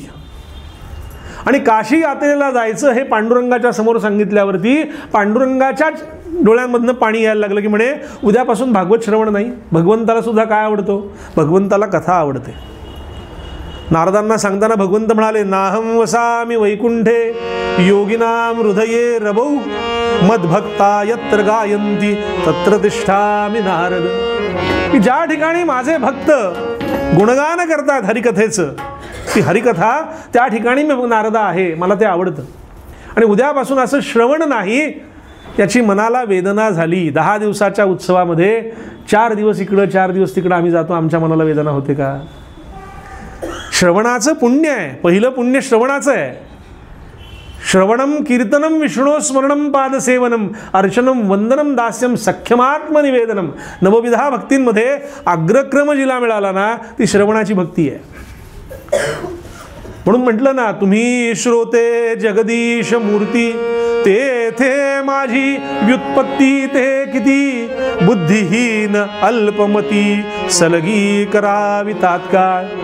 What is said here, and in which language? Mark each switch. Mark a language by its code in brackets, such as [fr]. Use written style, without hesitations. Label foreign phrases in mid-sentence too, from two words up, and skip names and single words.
[mr] आणि काशी यात्रेला जायचं हे पांडुरंगाच्या समोर सांगितल्यावरती पांडुरंगाच्या डोळ्यांमधनं पाणी यायला लागलं की म्हणे उद्यापासून भागवत श्रवण नाही. भगवंताला सुद्धा काय आवडतो? भगवंताला कथा आवडते. नारदांना सांगताना भगवंत म्हणाले, [sa] नाहं वसामि वैकुंठे योगिनाम हृदये रवौ मद्भक्ता यत्र गायन्ति तत्र तिष्ठामि नारद. [mr] की ज्या ठिकाणी माझे भक्त गुणगान करतात हरिकथेचं, ती हरिकथा त्या ठिकाणी मी नारदा आहे, मला ते आवडतं. आणि उद्यापासून असं श्रवण नाही याची मनाला वेदना झाली. 10 दिवसाच्या उत्सवामध्ये 4 दिवस इकडं 4 दिवस तिकडं आम्ही जातो, आमच्या मनाला वेदना होते का? श्रवणाचं पुण्य आहे. पहिलं पुण्य श्रवणाचं आहे. [sa] श्रवणम कीर्तनम विष्णू स्मरणम पादसेवनम अर्चनम वंदनम दास्यम सख्यमात्मनिवेदनम. [mr] नवविधा भक्तींमध्ये अग्रक्रम जिला मिळाला ना ती श्रवणाची भक्ती आहे. म्हणून म्हटलं ना, तुम्ही श्रोते जगदीश मूर्ती तेथे माझी व्युत्पत्ती ते किती बुद्धिहीन अल्पमती सलगी करावी तात्काळ.